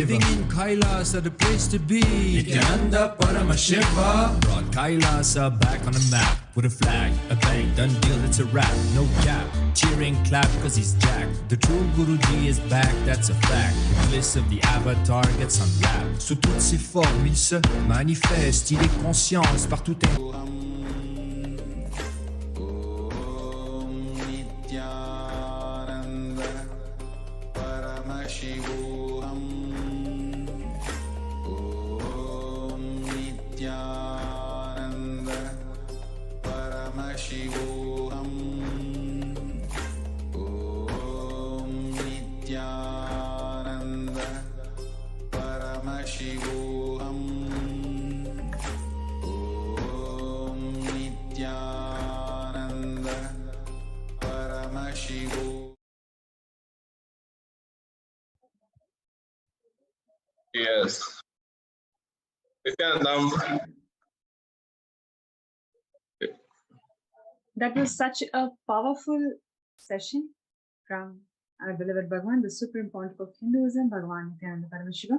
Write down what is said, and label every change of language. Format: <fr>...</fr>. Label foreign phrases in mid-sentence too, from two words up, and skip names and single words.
<en>Living in Kailasa, the place to be. Nithyananda Paramashiva brought Kailasa back on the map. with a flag, a bang, done deal, it's a wrap, no cap. Cheering, clap, cause he's jacked. The true Guruji is back, that's a fact. The bliss of the avatar gets unwrapped.</en> <fr>Sous toutes ses formes, il se manifeste. Il est conscience partout.</fr> <sa>ॐ नित्यानन्द परमशिवोऽहम्. ॐ नित्यानन्द परमशिवोऽहम्. ॐ नित्यानन्द परमशिवोऽहम्. ॐ नित्यानन्द परमशिवोऽहम्.</sa> <en>Yes. Nithyanandam. That was such a powerful session from our beloved Bhagavan, the Supreme Pontiff of Hinduism, Bhagavan Nithyananda Paramashivam.</en>